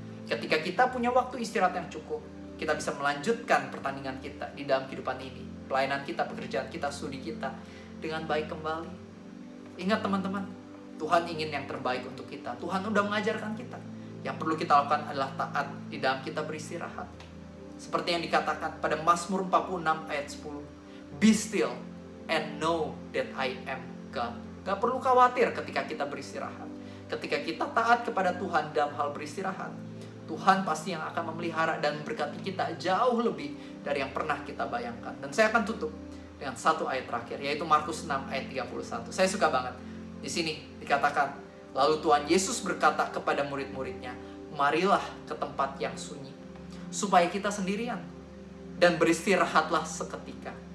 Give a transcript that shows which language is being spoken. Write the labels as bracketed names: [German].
[Indonesian] Ketika kita punya waktu istirahat yang cukup, kita bisa melanjutkan pertandingan kita di dalam kehidupan ini. Pelayanan kita, pekerjaan kita, studi kita dengan baik kembali. Ingat teman-teman, Tuhan ingin yang terbaik untuk kita. Tuhan udah mengajarkan kita. Yang perlu kita lakukan adalah taat di dalam kita beristirahat. Seperti yang dikatakan pada Mazmur 46 ayat 10. [English] Be still and know that I am God. [Indonesian] Gak perlu khawatir ketika kita beristirahat. Ketika kita taat kepada Tuhan dalam hal beristirahat, Tuhan pasti yang akan memelihara dan memberkati kita jauh lebih dari yang pernah kita bayangkan. Dan saya akan tutup dengan satu ayat terakhir, yaitu Markus 6 ayat 31. Saya suka banget. Di sini dikatakan, lalu Tuhan Yesus berkata kepada murid-muridnya, marilah ke tempat yang sunyi, supaya kita sendirian, dan beristirahatlah seketika.